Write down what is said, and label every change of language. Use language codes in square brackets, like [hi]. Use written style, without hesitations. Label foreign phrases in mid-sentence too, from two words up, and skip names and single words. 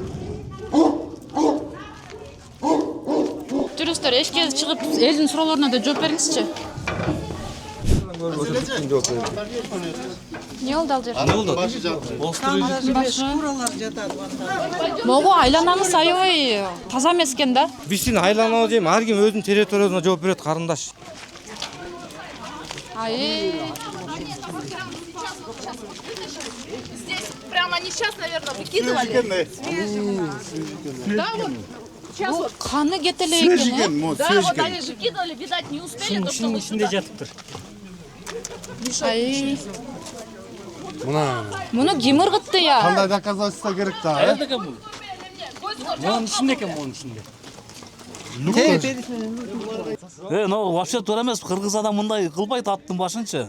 [ky] Жүрүңүздөр, эшикке чыгып элдин суроолоруна да жооп бериңизчи. Не болду ал жерде? Могу айланаңыз аябай таза эмес экен да. Биздин айланабыз эми ар ким өзүнүн территориясына жооп берет, карындаш. [ru] Здесь прямо они сейчас, наверное, выкидывали. Да, вот. Сейчас вот. [ky] Каны кетеле экен, э? [ru] Да, вот они же кидали, видать, не успели, то что вы сюда. [ky] Муну ким ыргытты я? Кандай доказательство керек да? Мунун ичинде экен, мунун ичинде. [ru] Но вообще [ky] туура эмес, кыргыз адам мындай кылбайт аттын башынчы.